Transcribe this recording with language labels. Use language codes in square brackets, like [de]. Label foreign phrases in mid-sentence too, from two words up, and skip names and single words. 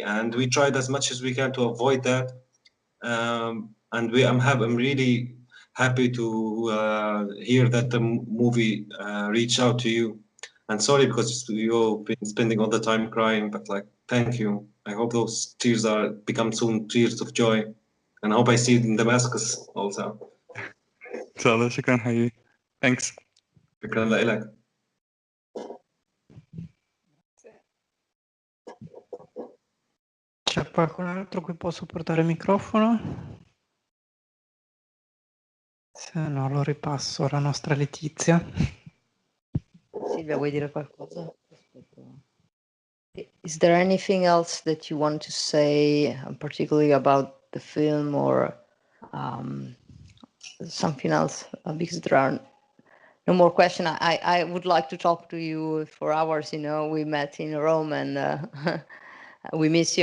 [en] And we tried as much as we can to avoid that. And I'm really happy to hear that the movie reached out to you. And sorry because you've been spending all the time crying, but like, thank you. I hope those tears are become soon tears of joy. And I hope I see it in Damascus also. [ar] إن شاء الله. شكرا حبيبي. Thanks. شكرا لك. [it] C'è qualcun altro qui può supportare il microfono? Se no lo ripasso alla nostra Letizia. Silvia, vuoi dire qualcosa? [en] Is there anything else that you want to say, particularly about the film, or something else? Because there are no more questions. I would like to talk to you for hours. You know, we met in Rome, and we miss you.